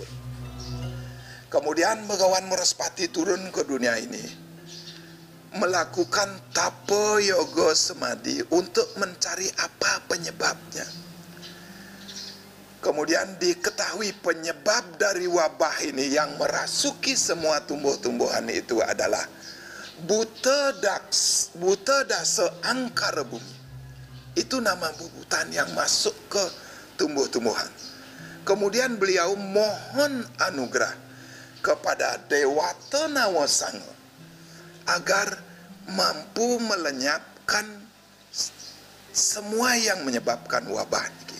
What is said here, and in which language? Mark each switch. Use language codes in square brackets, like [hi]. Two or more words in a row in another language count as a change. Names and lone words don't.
[id] Kemudian Begawan Wrespati turun ke dunia ini melakukan tapa yoga samadhi untuk mencari apa penyebabnya. Kemudian diketahui penyebab dari wabah ini yang merasuki semua tumbuh-tumbuhan itu adalah buta dasa angkara bumi. Itu nama bubutan yang masuk ke tumbuh-tumbuhan. Kemudian beliau mohon anugerah kepada Dewata Nawasanga agar mampu melenyapkan semua yang menyebabkan wabah ini.